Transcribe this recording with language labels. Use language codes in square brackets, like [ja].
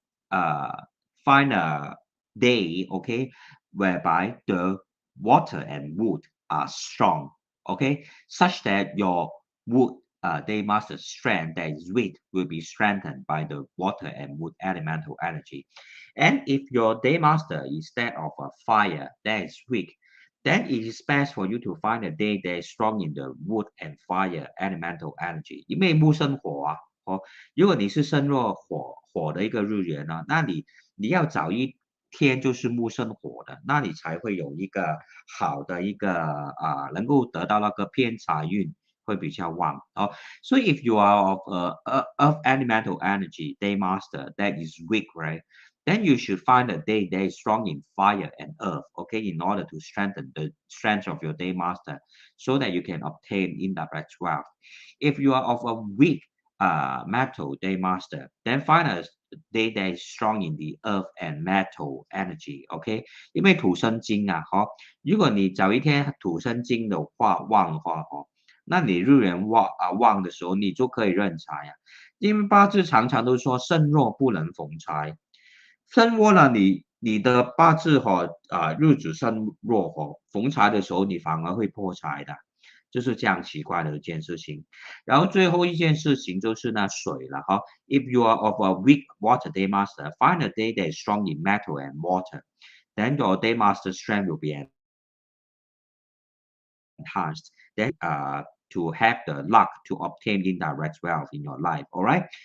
[en] uh, find a day, okay, whereby the water and wood are strong, okay, such that your wood day master strength that is weak will be strengthened by the water and wood elemental energy. And if your day master is that of a fire that is weak, then it is best for you to find a day that is strong in the wood and fire elemental energy。 [zh] 因为木生火啊，如果你是生弱火的一个日元呢，那你要找一天就是木生火的，那你才会有一个好的一个能够得到那个偏财运会比较旺哦。 [en] So if you are of earth elemental energy day master that is weak, right? Then you should find a day that is strong in fire and earth, okay, in order to strengthen the strength of your day master so that you can obtain indirect wealth. If you are of a weak metal day master, then find a day that is strong in the earth and metal energy, okay? [zh] 因为土生金啊，如果你找一天土生金的话旺的话，那你日元旺的时候，你就可以认财啊。因为八字常常都说身弱不能逢财。身弱了你的八字日主身弱逢财的时候你反而会破财的，就是这样奇怪的一件事情。然后最后一件事情就是那水了， [en] If you are of a weak water day master, find a day that is strong in metal and water. Then your day master strength will be enhanced. Then to have the luck to obtain indirect wealth in your life. All right.